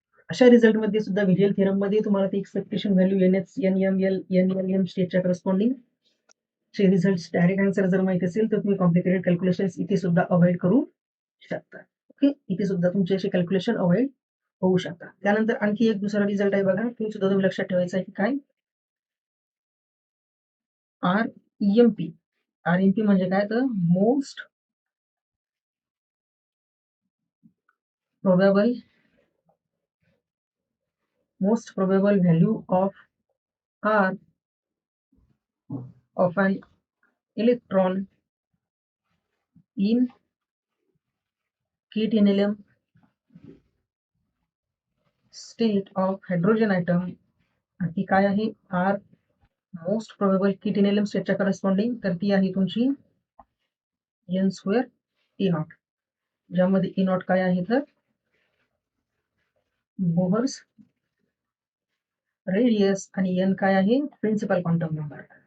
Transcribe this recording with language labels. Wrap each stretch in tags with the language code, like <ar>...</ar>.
<mr>अशा रिझल्ट मध्ये सुद्धा व्हिरियल थेरम मध्ये तुम्हाला ती एक्सपेक्टेशन व्हॅल्यू NML स्टेटच्या करस्पॉन्डिंग चे रिझल्ट डायरेक्ट आन्सर जर माहिती असेल तर तुम्ही कॉम्प्लिकेटेड कॅल्क्युलेशन्स इथे सुद्धा अवॉइड करू शकता. ओके, इथे सुद्धा तुमचे असे कॅल्क्युलेशन अवॉइड होऊ शकतात. त्यानंतर आणखी एक दुसरा रिझल्ट आहे बघा, तो सुद्धा तुम्ही लक्षात ठेवायचा आहे की काय, REMP.</mr> <en>REMP</en> <mr>म्हणजे काय, तर</mr> <en>Most probable value of R of an electron in kate NLM state of hydrogen atom.</en> <mr>ती काय आहे, R most probable kate NLM स्टेटच्या करस्पॉन्डिंग, तर ती आहे तुमची n² E0, ज्यामध्ये E0 काय आहे तर बोहर्स रेडियस, आणि n काय आहे, प्रिन्सिपल क्वांटम नंबर.</mr>